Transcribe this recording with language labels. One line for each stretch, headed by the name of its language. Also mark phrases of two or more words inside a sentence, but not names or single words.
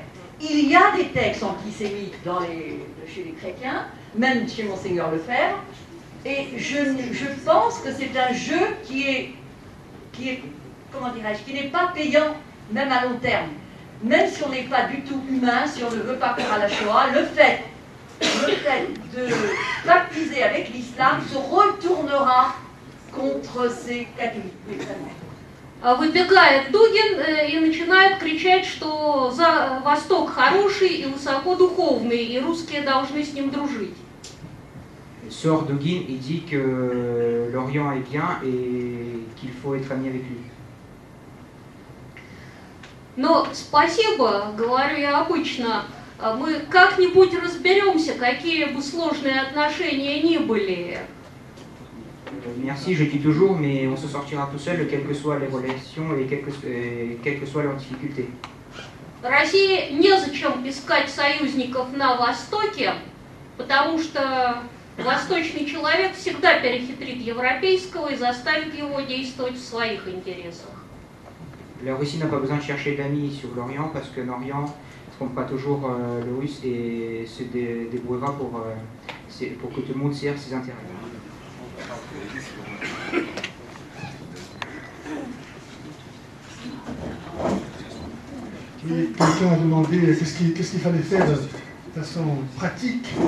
French: Il y a des textes antisémites chez les chrétiens, même chez Monseigneur Lefebvre, et je pense que c'est un jeu qui est comment dirais-je, qui n'est pas payant, même à long terme. Même si on n'est pas du tout humain, si on ne veut pas croire à la Shoah, le fait de pactiser avec l'islam se retournera contre ces catholiques.
Russian: Выбегает Дугин и начинает кричать, что Восток хороший и высокодуховный, и русские должны с ним дружить.
French: Sort Dugin et dit que l'Orient est bien et qu'il faut être ami avec lui.
Russian: Но спасибо, говорю я обычно, мы как-нибудь разберемся, какие бы сложные отношения ни были.
French: Merci, je dis toujours, mais on se sortira tout seul, quelles que soient les relations et quelles que soient leurs difficultés.
Russian: России незачем искать союзников на Востоке, потому что восточный человек всегда перехитрит европейского и заставит его действовать в своих интересах.
French: La Russie n'a pas besoin de chercher d'amis sur l'Orient parce que l'Orient ne trompera toujours le Russe et se débrouillera pour que tout le monde serve ses intérêts. Oui, quelqu'un a demandé qu'est-ce qu'il fallait faire de façon pratique.